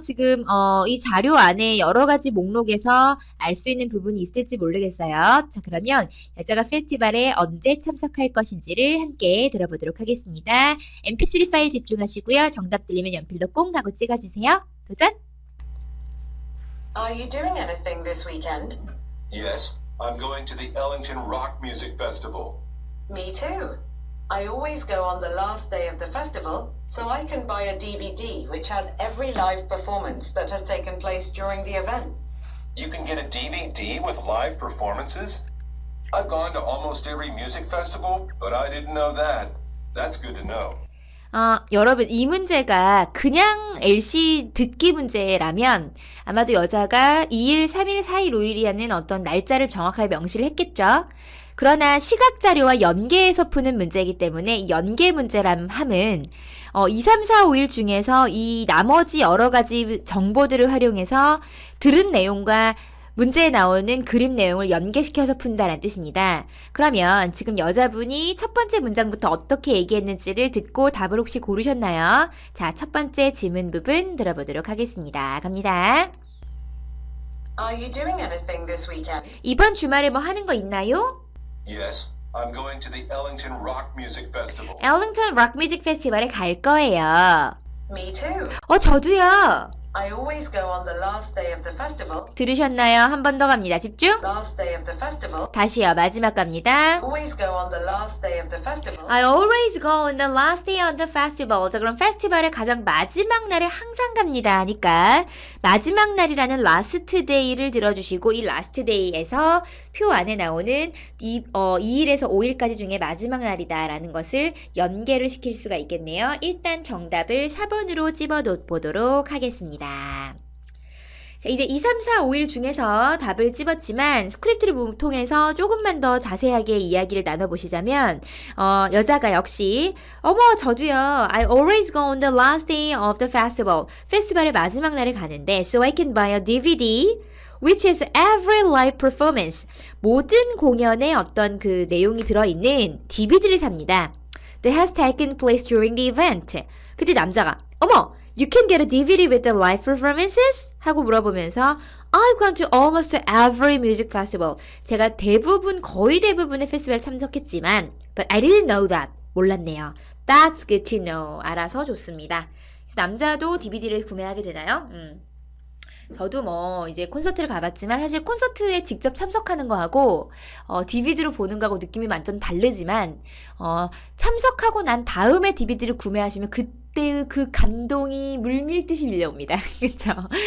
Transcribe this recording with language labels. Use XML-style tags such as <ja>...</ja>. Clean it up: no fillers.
<ko>지금 이 자료 안에 여러 가지 목록에서 알 수 있는 부분이 있을지 모르겠어요. 자, 그러면 여자가 페스티벌에 언제 참석할 것인지를 함께 들어보도록 하겠습니다. mp3 파일 집중하시고요. 정답 들리면 연필로 꽁 하고 찍어주세요. 도전!</ko> <en>Are you doing anything this weekend? Yes, I'm going to the Ellington Rock Music Festival. Me too. I always go on the last day of the festival, so I can buy a DVD which has every live performance that has taken place during the event. You can get a DVD with live performances? I've gone to almost every music festival, but I didn't know that. That's good to know.</en> <ko>여러분 이 문제가 그냥 LC 듣기 문제라면 아마도 여자가 2일, 3일, 4일, 5일이라는 어떤 날짜를 정확하게 명시를 했겠죠. 그러나 시각자료와 연계해서 푸는 문제이기 때문에 연계 문제람 함은 2, 3, 4, 5일 중에서 이 나머지 여러 가지 정보들을 활용해서 들은 내용과 문제에 나오는 그림 내용을 연계시켜서 푼다는 뜻입니다. 그러면 지금 여자분이 첫 번째 문장부터 어떻게 얘기했는지를 듣고 답을 혹시 고르셨나요? 자, 첫 번째 질문 부분 들어보도록 하겠습니다. 갑니다.</ko> <en>Are you doing anything this weekend?</en> <ko>이번 주말에 뭐 하는 거 있나요?</ko> <en>Yes, I'm going to the Ellington Rock Music Festival.</en> <ko>엘링턴 락 뮤직 페스티벌에 갈 거예요.</ko> <en>Me too.</en> <ko>저도요.</ko> <en>I always go on the last day of the festival.</en> <ko>들으셨나요? 한 번 더 갑니다. 집중.</ko> <en>Last day of the festival.</en> <ko>다시요. 마지막 갑니다.</ko> <en>Always go on the last day of the festival. I always go on the last day of the festival.</en> <ko>자, 그럼 페스티벌의 가장 마지막 날에 항상 갑니다. 하니까 마지막 날이라는 last day를 들어주시고 이 last day에서 표 안에 나오는 2일에서 5일까지 중에 마지막 날이다라는 것을 연계를 시킬 수가 있겠네요. 일단 정답을 4번으로 집어보도록 하겠습니다. 자, 이제 2, 3, 4, 5일 중에서 답을 찝었지만 스크립트를 통해서 조금만 더 자세하게 이야기를 나눠보시자면 여자가 역시 어머 저도요.</ko> <en>I always go on the last day of the festival.</en> <ko>페스티벌의 마지막 날에 가는데</ko> <en>So I can buy a DVD which is every live performance.</en> <ko>모든 공연에 어떤 그 내용이 들어있는 DVD를 삽니다.</ko> <en>That has taken place during the event.</en> <ko>그때 남자가 어머</ko> <en>You can get a DVD with the live performances?</en> <ko>하고 물어보면서</ko> <en>I've gone to almost every music festival.</en> <ko>제가 거의 대부분의 페스티벌 참석했지만</ko> <en>But I didn't know that.</en> <ko>몰랐네요.</ko> <en>That's good to know.</en> <ko>알아서 좋습니다. 남자도 DVD를 구매하게 되나요? 저도 뭐 이제 콘서트를 가봤지만 사실 콘서트에 직접 참석하는 거하고 DVD로 보는 거하고 느낌이 완전 다르지만 참석하고 난 다음에 DVD를 구매하시면 그때의 그 감동이 물밀듯이 밀려옵니다. 그렇죠?</ko>